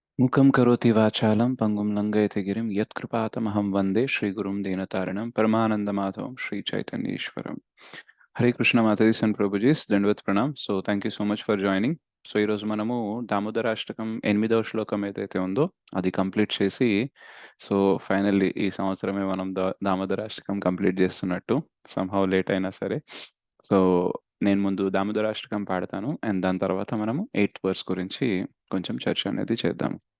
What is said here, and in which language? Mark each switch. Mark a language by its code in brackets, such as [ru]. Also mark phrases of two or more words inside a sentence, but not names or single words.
[sa] मुखं करोति वाचालं पंगुं लङ्घयति गिरिं यत्कृपातमहं वन्दे श्रीगुरुं दीनतारिणं परमानंदमाधवं श्री चैतन्य ईश्वरम. [te] హరే కృష్ణ మాతాజీస్ అండ్ ప్రభుజీస్ దండవత్ ప్రణామ్. [en] so thank you so much for joining. [te] సో ఈరోజు మనము దామోదరాష్టకం 8వ శ్లోకం ఏదైతే ఉందో అది కంప్లీట్ చేసి, సో ఫైనల్లీ ఈ సంవత్సరమే మనం దామోదరాష్టకం కంప్లీట్ చేస్తున్నట్టు, [en] somehow late [te] అయినా సరే. సో నేను ముందు దామోదరాష్టకం పాడతాను అండ్ దాని తర్వాత మనము 8th వర్స్ గురించి కొంచెం చర్చ అనేది చేద్దాం.